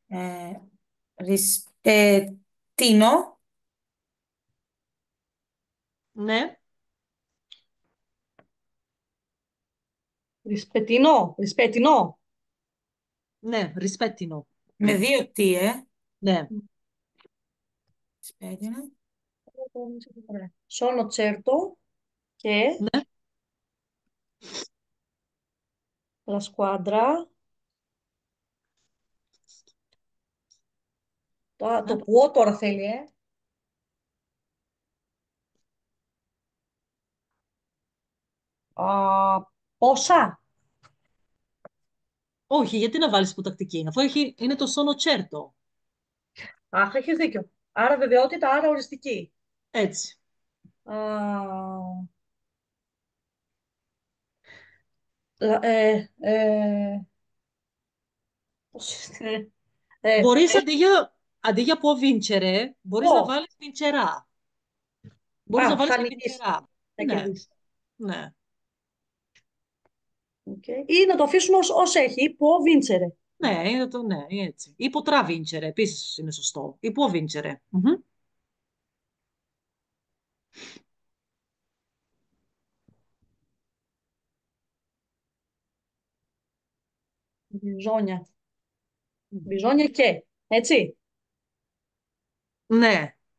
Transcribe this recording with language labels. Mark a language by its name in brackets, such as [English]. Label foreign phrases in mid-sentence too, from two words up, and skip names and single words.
[Italian] Rispettino, [Greek] Ναι, Ρισπετινό. Ρισπετινό. ναι, ρισπέτινο. με δύο τι, Ναι, [Italian] Rispettino. Sono certo che [Greek] ναι. [Italian] la squadra. [Greek] Το που τώρα θέλει, πόσα. Όχι, γιατί να βάλεις υποτακτική, αφού είναι το sono certo. Αχ, έχεις δίκιο. Άρα βεβαιότητα, άρα οριστική. Έτσι. Α, λα- ε, ε, πώς είναι. Μπορείς αντί για πω vincere, μπορείς να Πω. βάλεις vincera. Μπορείς να Α, βάλεις θα και νικήσει. vincera. Θα Ναι, κερδίσει. ναι. Okay. Ή να το αφήσουμε ως έχει. [Italian] Può vincere. [Greek] Ναι, ναι, έτσι. Ή [Italian] potrà vincere, [Greek] επίσης είναι σωστό. Ή [Italian] può vincere. Μμμ. [Greek] Μπιζόνια. Μπιζόνια και. Έτσι. Ναι.